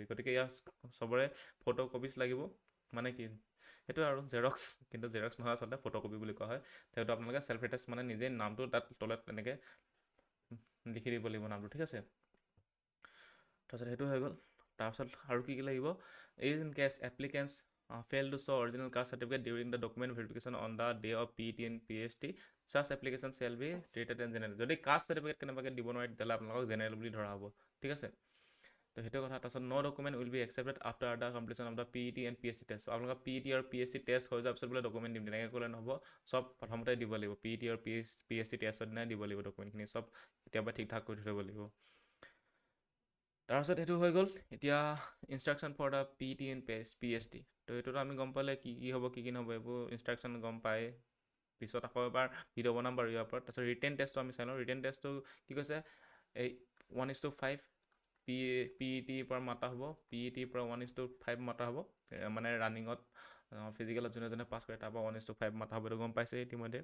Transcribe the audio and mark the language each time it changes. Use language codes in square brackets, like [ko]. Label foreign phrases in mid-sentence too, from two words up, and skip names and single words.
[as] গতিকে ইয়াৰ চবৰে ফটোকপিজ লাগিব, মানে কি সেইটো আৰু জেৰক্স, কিন্তু জেৰক্স নহয় আচলতে ফটোকপি বুলি কোৱা হয়। সেইটো আপোনালোকে [en] self attest [as] মানে নিজে নামটো তাত তলত তেনেকৈ লিখি দিব লাগিব নামটো, ঠিক আছে। তাৰপিছত সেইটো হৈ গ'ল। তাৰপিছত আৰু কি লাগিব, [en] in case applicants fail to show original caste certificate during the document verification on the day of PET and PST, such application shall be treated as general। [as] যদি কাষ্ট চাৰ্টিফিকেট কেনেবাকৈ দিব নোৱাৰে তেতিয়াহ'লে আপোনালোকক জেনেৰেল বুলি ধৰা হ'ব, ঠিক আছে। তো সেইটো কথা। তাৰপিছত [en] no document will be accepted after the completion of the PET and PSC test. [as] আপোনালোকৰ PET আৰু PSC টেষ্ট হৈ যোৱাৰ পিছত বোলে ডকুমেণ্ট দিম, তেনেকৈ ক'লে নহ'ব, চব প্ৰথমতে দিব লাগিব। PET আৰু PSC টেষ্টৰ দিনাই দিব লাগিব ডকুমেণ্টখিনি, চব কেতিয়াবা ঠিক ঠাক কৰি থ'ব লাগিব। তাৰপিছত সেইটো হৈ গ'ল। এতিয়া [en] instruction for the PET and PST, [as] তো এইটোতো আমি গম পালে কি হ'ব কি নহ'ব, এইবোৰ ইনষ্ট্ৰাকশ্যন গম পায়। পিছত আকৌ এবাৰ ভিডিঅ' বনাম বাৰু ইয়াৰ ওপৰত। তাৰপিছত [en] written test [as] আমি চাই লওঁ। [en] written test [as] কি কৈছে, এই 1:5 PETৰ পৰা মাতা হ'ব, PETৰ পৰা 1:5 মাতা হ'ব, মানে ৰানিঙত ফিজিকেলত যোনে যোনে পাছ কৰে তাৰ পৰা 1:5 মাতা হ'ব, এইটো গম পাইছে ইতিমধ্যে।